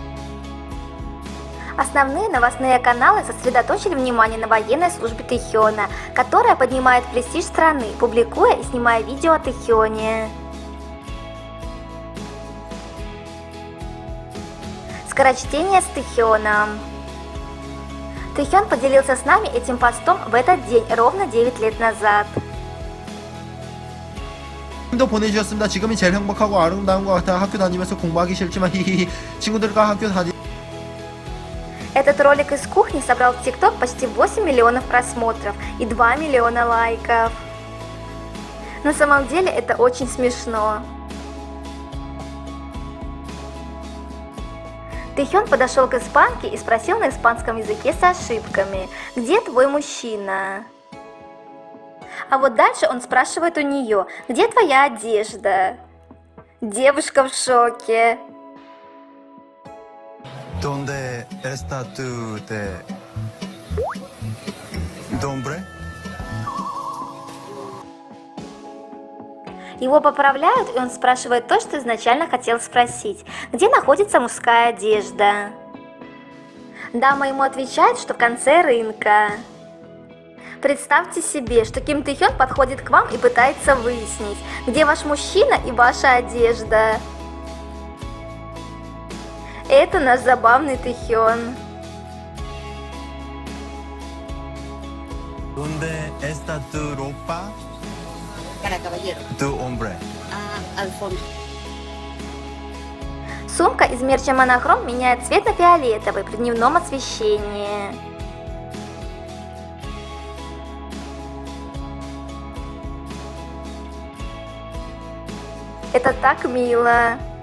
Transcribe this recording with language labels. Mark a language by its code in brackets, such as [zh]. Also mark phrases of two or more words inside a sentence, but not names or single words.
[ru] Основные новостные каналы сосредоточили внимание на военной службе Тэхёна, которая поднимает престиж страны, публикуя и снимая видео о Тэхёне. Скорочтение с Тэхёном. Тэхён поделился с нами этим постом в этот день ровно 9 лет назад. [ko] 도 보내주셨습니다. 지금이 제일 행복하고 아름다운 것 같아. 학교 다니면서 공부하기 싫지만 히히히 친구들과 학교 다니. [ru] Этот ролик из кухни собрал в ТикТок почти 8 миллионов просмотров и 2 миллиона лайков. На самом деле это очень смешно. Тэхён подошел к испанке и спросил на испанском языке с ошибками: «Где твой мужчина?» А вот дальше он спрашивает у нее, где твоя одежда? Девушка в шоке. [es] ¿Dónde está tu nombre? [ru] Его поправляют, и он спрашивает то, что изначально хотел спросить. Где находится мужская одежда? Дама ему отвечает, что в конце рынка. Представьте себе, что Ким Тэ Хён подходит к вам и пытается выяснить, где ваш мужчина и ваша одежда. Это наш забавный Тэ Хён. [es] ¿Dónde está tu ropa? Para caballero. Tu hombre. Al fondo. [ru] Сумка из мерча Монохром меняет цвет на фиолетовый при дневном освещении. Это так мило.